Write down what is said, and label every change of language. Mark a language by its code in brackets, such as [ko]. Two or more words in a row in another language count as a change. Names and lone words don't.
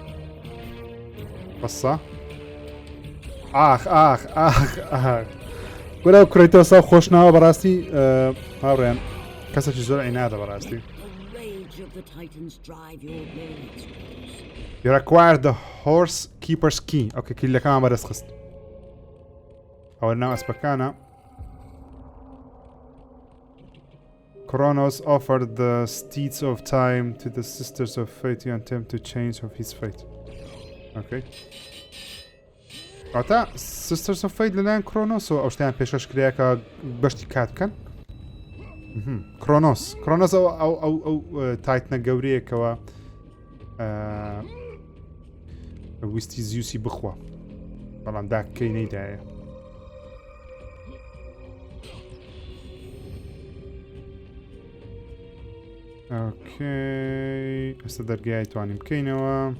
[ckb] بەسا ئاخ گۆرە کرەیتۆسە خۆشناوە بەڕاستی هاوڕێن کەسێکی زۆر عینادە بەڕاستی [en] You require the horse keeper's key. Okay, [ckb] کلیلەکەمان بەدەست خست ئەوە ناو ئەسپەکانە [en] Kronos offered the steeds of time to the Sisters of Fate to attempt to change of his fate. Okay. [ckb] ئەوتا Sisters of Fate لەلایەن کرۆنۆس و ئەو شتیان پێشکەش کرایە کە بەشتی کات بکەن کرۆنۆس ئەو تایتنە گەورەیەکەوە ویستی زیوسی بخوا بەڵام داکەی نەیدایە اوكي ئێستا دەرگای توانیم بکەینەوە